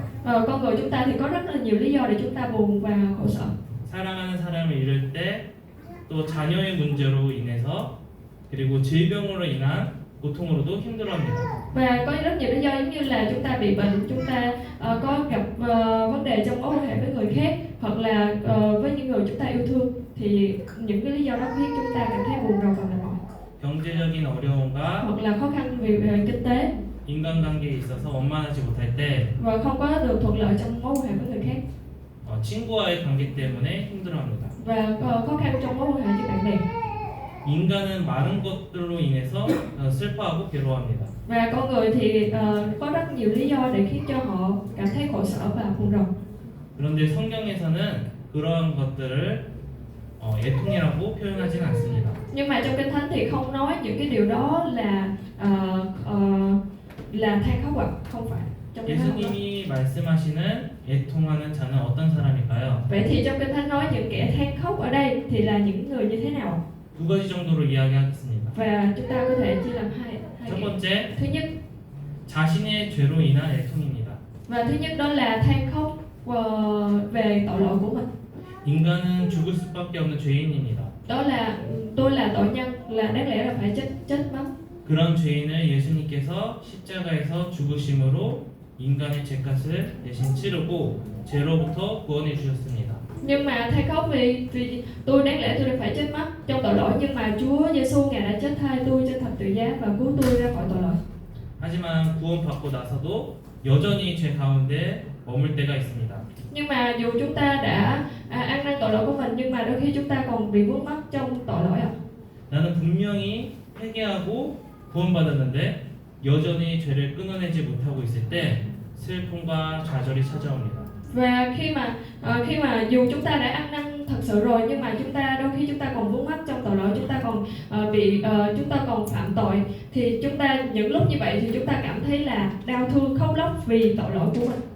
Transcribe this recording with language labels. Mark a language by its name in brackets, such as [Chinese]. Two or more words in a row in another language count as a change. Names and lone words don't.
[Vietnamese] Con người chúng ta thì có rất là nhiều lý do để chúng ta buồn và khổ sở. [Korean] 사랑하는 사람을 잃을 때, 또 자녀의 문제로 인해서, 그리고 질병으로 인한 고통으로도 힘들어합니다. [Vietnamese] Và có rất nhiều lý do, giống như là chúng ta bị bệnh, chúng ta có gặp vấn đề trong mối quan hệ với người khác, hoặc là với những người chúng ta yêu thương, thì những cái lý do đó khiến chúng ta cảm thấy buồn rầu và mệt mỏi. [Korean] 경제적인 어려움과 [Vietnamese] Hoặc là khó khăn về kinh tế [Korean] 인간관계에 있어서 원만하지 못할 때, [Vietnamese] và không có được thuận lợi trong mối quan hệ với người khác, [Korean] 친구와의 관계 때문에 힘들어합니다. [Vietnamese] và khó khăn trong mối quan hệ với bạn bè. [Korean] 인간은 많은 것들로 인해서 슬퍼하고 괴로워합니다. [Vietnamese] Và con người thì có rất nhiều lý do để khiến cho họ cảm thấy khổ sở và buồn rầu. [Korean] 그런데 성경에서는 그러한 것들을 애통이라고 표현하진 않습니다. [Vietnamese] Nhưng mà trong Kinh Thánh thì không nói những cái điều đó là than khóc ạ, không phải. Trong Kinh Thánh không nói. [Korean] 예수님이 말씀하시는 애통하는 자는 어떤 사람일까요? [Vietnamese] Vậy thì trong Kinh Thánh nói những kẻ than khóc ở đây thì là những người như thế nào? [Korean] 두 가지 정도로 이야기하겠습니다. [Vietnamese] Và chúng ta có thể chia làm hai [Korean] 첫 [Vietnamese] kiểu. [Korean] 번째, [Vietnamese] Thứ nhất, [Korean] 자신의 죄로 인한 애통입니다. [Vietnamese] và thứ nhất đó là than khóc về tội lỗi của mình. [Korean] 인간은 죽을 수밖에 없는 죄인입니다. [Vietnamese] Đó là tôi là tội nhân, là đáng lẽ là phải chết mất. [Korean] 그런 죄인을 예수님께서 십자가에서 죽으심으로 인간의 죄값을 대신 치르고 죄로부터 구원해 주셨습니다. [Vietnamese] Nhưng mà than khóc vì tôi đáng lẽ tôi đã phải chết mất trong tội lỗi, nhưng mà Chúa Giêsu ngài đã chết thay tôi trên thập tự giá và cứu tôi ra khỏi tội lỗi. [Korean] 하지만 구원받고 나서도 여전히 죄 가운데 머물 때가 있습니다. [Vietnamese] Nhưng mà dù chúng ta đã ăn năn tội lỗi của mình, nhưng mà đôi khi chúng ta còn bị vướng mắc trong tội lỗi ạ. [Korean] 나는 분명히 회개하고 구원받았는데 여전히 죄를 끊어내지 못하고 있을 때 슬픔과 좌절이 찾아옵니다. [Vietnamese] Và khi mà dù chúng ta đã ăn năn thật sự rồi, nhưng mà đôi khi chúng ta còn vướng mắc trong tội lỗi, chúng ta còn chúng ta còn phạm tội, thì những lúc như vậy thì chúng ta cảm thấy là đau thương khóc lóc vì tội lỗi của mình.